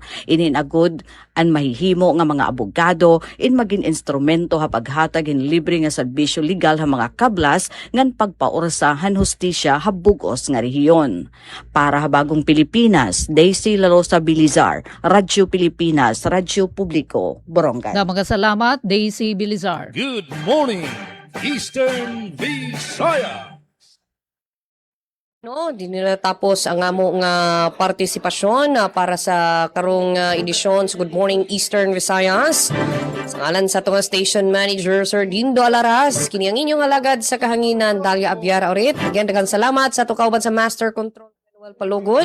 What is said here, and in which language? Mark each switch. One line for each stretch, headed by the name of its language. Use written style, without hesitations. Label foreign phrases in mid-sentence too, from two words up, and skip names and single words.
Waray: Ininagod ang mahihimo nga mga abogado in maging instrumento ha paghatag in libre nga serbisyo legal ha mga kablas ngan pagpaorsa han hustisya ha bug-os nga rehiyon. Para ha Bagong Pilipinas, Daisy La Rosa Bilizar, Radyo Pilipinas, Radyo Publiko, Borongan. Mga salamat, Daisy Bilizar.
English: Good morning, Eastern Visayas. No,
Cebuano: di nila tapos ang amo nga partisipasyon para sa karong edisyon sa Good Morning Eastern Visayas. Sa ngalan sa tunga
English: station manager
Cebuano: Sir Dindo Alaras, kini ang inyong alagad sa kahanginan Dalia Abiara urit. Again, daghang salamat sa tukauban sa
English: Master Control
Cebuano: Manuel Palugod.